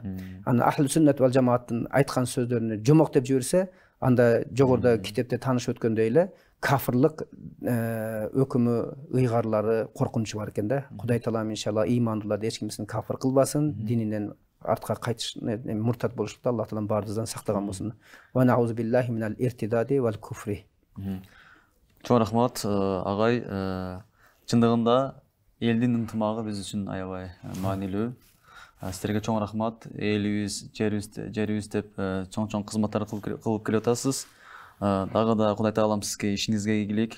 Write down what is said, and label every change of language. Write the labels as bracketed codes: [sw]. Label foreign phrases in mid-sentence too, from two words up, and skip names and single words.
[ky] Аны Ахлу Сүннат вал Жамааттын айткан сөздөрүнү жомок деп жиберсе, анда жогоруда китепте таанышып өткөндөй эле кафырлык өкүмү, ыйгарлары, коркунучу бар экен да. Кудай таалам иншалла ыймандууларды эч кимсин кафыр кылбасын, дининен артка кайтыш, муртат болуштуктан Аллах таалам баарыбыздан сактаган болсун. [ar] ونعوذ بالله من الارتداد والكفر. [ky] Чоң рахмат агай. Чындыгында элдин ынтымагы биз үчүн аябай маанилүү. Сіздерге чоң рахмат. Элибиз, жерибиз деп чоң кызматтар кылып келе атасыз. Дагы да Кудай таалам сизге ишиңизге ийгилик.